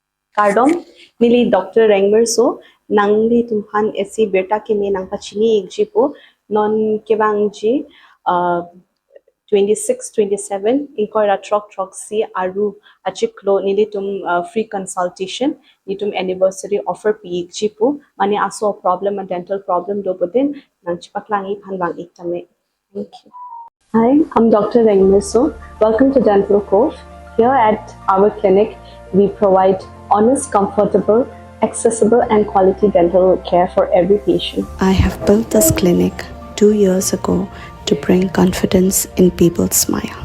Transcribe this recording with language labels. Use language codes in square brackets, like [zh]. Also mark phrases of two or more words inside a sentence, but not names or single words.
[grt] Cardom, nili Dr. Rengmerso, nangli tumhan esi berta kemi nang pachini igjipo, non kebangji, 26, 27, inkoira trok si aru achiklo nilitum [en] free consultation, [grt] nitum [en] anniversary offer [grt] pi igjipo, mani aso a problem, a [en] dental problem [grt] dobodin, nang chipaklangi panbang iktame. [en] Thank you. Hi, I'm Dr. Rengmerso. Welcome to Dental Cove. Here at our clinic, we provide honest, comfortable, accessible and quality dental care for every patient. I have built this clinic 2 years ago to bring confidence in people's smile.